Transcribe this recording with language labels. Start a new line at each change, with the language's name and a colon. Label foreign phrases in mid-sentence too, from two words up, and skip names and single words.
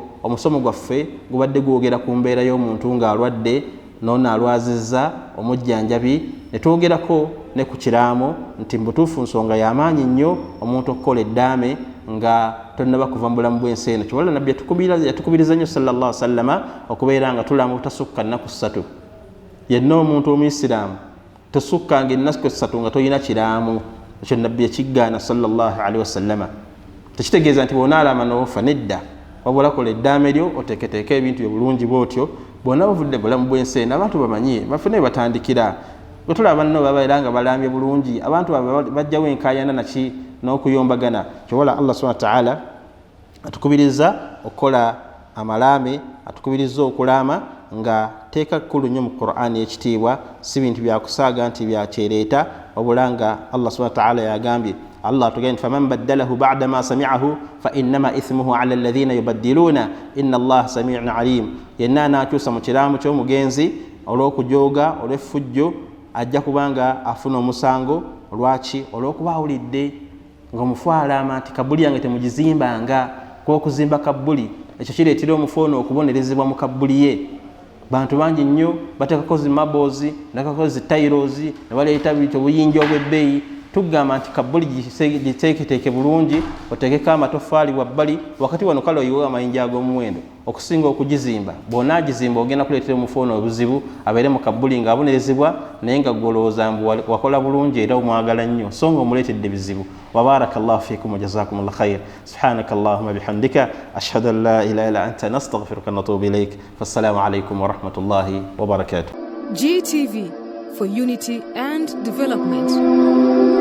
Ganda: Omusomo gwaffe gubadde gwogera ku mbeera y'omuntu ng'alwadde n'ono alwazizza omujjanjabi, ne twogerako ne ku kiraamo nti mbutuufu nsonga y'amaanyi nnyo omuntu okukola eddaame nga tonnaba kuva mu bulamu bw'ensi eno. Kyewala nabbi yatukubiriza nnyo
Arabic: صلى الله عليه وسلم
Ganda: okubeera nga tulama butasukka nnaku 3. Yenna omuntu omuyisiraamu tosukkanga ennaku 3 nga toyina kiraamu. Ekyo nabbi yakiggaana
Arabic: صلى الله عليه وسلم.
Ganda: Tekitegeeza nti bw'onaalama n'ofa, nedda. Wabula kola eddaame lyo oteeketeeka ebintu ebulungi bw'otyo. Bwonna bavudde bulamu bw'ensi eno abantu bamanye bafune batandikira. Bwe tulaba nno babeera nga balambye bulungi, abantu bajjawo enkaayana naki n'okuyombagana. Kyewala Allah
Arabic: سبحانه وتعالى
Ganda: atukubiriza okukola amalaame, atukubiriza okulaama nga teeka kkulu nnyo mu Qur'ani ekitiibwa, si bintu byakusaaga nti byakyereeta, wabula nga Allah
Arabic: سبحانه وتعالى
Ganda: yagambye.
Arabic: Allah atugambye فمن بدله بعد ما سمعه فإنما إثمه على الذين يبدلونه إن الله سميع عليم.
Ganda: Yenna n'akyusa mu kiraamu ky'omugenzi olw'okujooga olw'effujjo ajja kubanga afuna omusango. Lwaki? olw'okuba awulidde ng'omufu alama nti kabbuli yange temugizimbanga. Okuzimba kabbuli ekyo kireetera omufu ono okubonerezebwa mu kabbuli ye. Bantu bangi nnyo bateekako zi marbles, bateekako zi tiles, ne baleeta obuyinja obw'ebbeeyi. Tugamba nti kabbuli giteeketeeke bulungi, oteekeko amatoffaali wabbali. Wakati wano kale oyiwe amayinja ag'omuwendo okusinga okugizimba. Bw'onaagizimba ogenda kuleetera omufu ono obuzibu, abeere mu kabbuli ng'abonerezebwa naye nga gwolowooza mbu wakola bulungi era omwagala nnyo, so nga omuleetedde bizibu.
Arabic: وبارك الله فيكم وجزاكم الله خير سبحانك اللهم وبحمدك أشهد أن لا إله إلا أنت نستغفرك ونتوب إليك. والسلام عليكم ورحمة الله وبركاته.
English: GTV, for unity and development.